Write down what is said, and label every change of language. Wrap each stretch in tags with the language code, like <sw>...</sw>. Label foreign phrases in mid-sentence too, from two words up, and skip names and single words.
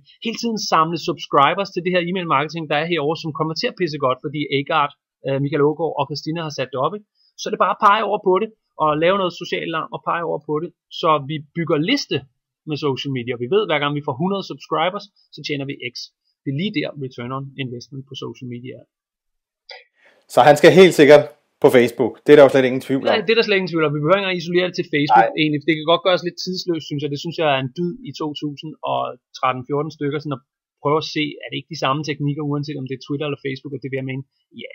<da>Hele tiden samle subscribers til det her</da> <en>e-mail marketing,</en> <da>der er herovre, som kommer til at pisse godt, fordi Agard, Michael Ågaard og Christina har sat det op, ikke? Så er det bare at pege over på det, og lave noget socialt larm og pege over på det, så vi bygger liste med</da> <en>social media.</en> <da>Vi ved, hver gang vi får 100 subscribers, så tjener vi X. Det er lige der</da> <en>return on investment</en> <da>på</da> <en>social media</en> <da>er. Så han skal helt sikkert på Facebook. Det er der jo slet ingen tvivl om. Nej, det er der slet ingen tvivl om. Vi behøver ikke engang isolere det til Facebook. Egentlig. Det kan godt gøres lidt tidsløst, synes jeg. Det synes jeg er en dyd i 2013-14 stykker, sådan at prøve at se, er det ikke de samme teknikker, uanset om det er Twitter eller Facebook, og det vil jeg mene, ja.</da>